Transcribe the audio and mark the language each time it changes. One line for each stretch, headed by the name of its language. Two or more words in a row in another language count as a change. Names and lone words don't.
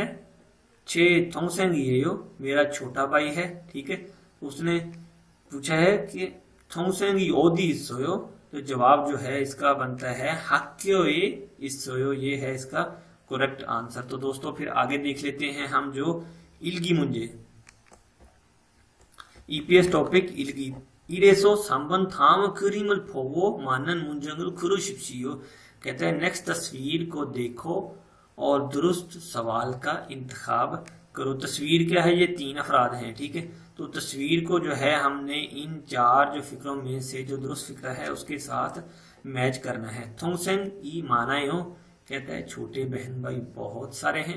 Urdu: 6 تھونگسینگیو میرا چھوٹا بھائی ہے، ٹھیک ہے. اس نے پوچھا ہے کہ
Korean: 동생이 어디 있어요,
Urdu: تو جواب جو ہے اس کا بنتا ہے
Korean: 학교에 있어요,
Urdu: یہ ہے اس کا
English: correct answer.
Urdu: تو دوستوں پھر آگے دیکھ لیتے ہیں ہم جو
Korean: 일기 문제
English: EPS topic
Korean: 일기 1에서 3번 다음 그림을 보고 맞는 문장을 고르십시오।
Urdu: کہتے ہیں نیکسٹ تصویر کو دیکھو اور درست سوال کا انتخاب کرو. تصویر کیا ہے، یہ 3 افراد ہیں، ٹھیک ہے۔ تو تصویر کو جو ہے ہم نے ان 4 جو فقروں میں سے جو درست فقرہ ہے اس کے ساتھ میچ کرنا ہے.
Korean: 동생이 많아요
Urdu: کہتا ہے چھوٹے بہن بھائی بہت سارے ہیں.